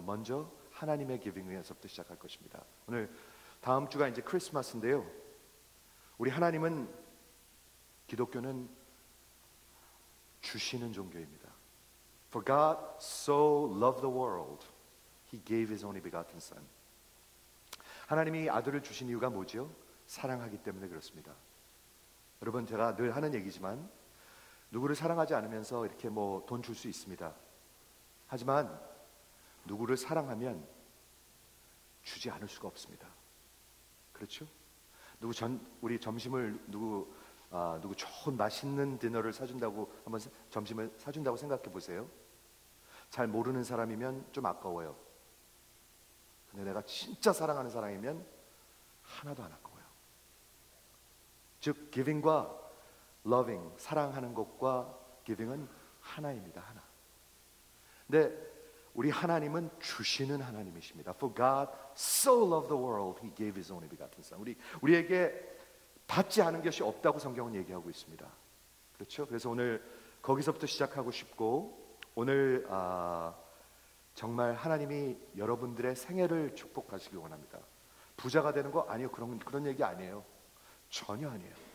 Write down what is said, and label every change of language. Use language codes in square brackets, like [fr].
[ko] 먼저 하나님의 giving에서부터 시작할 것입니다. 오늘 다음 주가 이제 크리스마스인데요. 우리 하나님은, 기독교는 주시는 종교입니다. [en] For God so loved the world, He gave His only begotten Son. [ko] 하나님이 아들을 주신 이유가 뭐죠? 사랑하기 때문에 그렇습니다. 여러분 제가 늘 하는 얘기지만 누구를 사랑하지 않으면서 이렇게 뭐 돈 줄 수 있습니다. 하지만 누구를 사랑하면 주지 않을 수가 없습니다. 그렇죠? 우리 점심을 누구 좋은 맛있는 디너를 사준다고 한번 점심을 사준다고 생각해 보세요. 잘 모르는 사람이면 좀 아까워요. 근데 내가 진짜 사랑하는 사람이면 하나도 안 아까워요. 즉 giving과 loving, 사랑하는 것과 giving은 하나입니다. 하나. 근데 우리 하나님은 주시는 하나님이십니다. [en] For God so loved the world, He gave His only begotten Son. [ko] 우리에게 받지 않은 것이 없다고 성경은 얘기하고 있습니다. 그렇죠? 그래서 오늘 거기서부터 시작하고 싶고, 오늘 정말 하나님이 여러분들의 생애를 축복하시길 원합니다. 부자가 되는 거 아니요, 그런 얘기 아니에요. 전혀 아니에요.